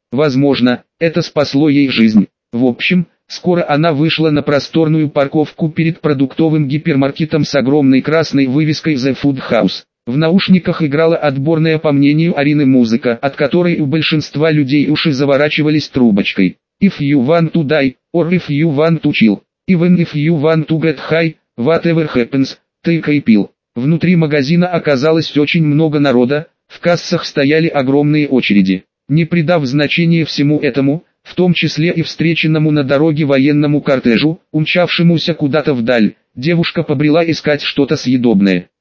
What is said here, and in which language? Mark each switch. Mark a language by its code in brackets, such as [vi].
[ru] Возможно, это спасло ей жизнь. В общем, скоро она вышла на просторную парковку перед продуктовым гипермаркетом с огромной красной вывеской «The Food House». В наушниках играла отборная, по мнению Арины, музыка, от которой у большинства людей уши заворачивались трубочкой. [en] If you want to die, or if you want to chill, even if you want to get high, whatever happens, take a pill. [ru] Внутри магазина оказалось очень много народа, в кассах стояли огромные очереди. Не придав значения всему этому, в том числе и встреченному на дороге военному кортежу, умчавшемуся куда-то вдаль, девушка побрела искать что-то съедобное.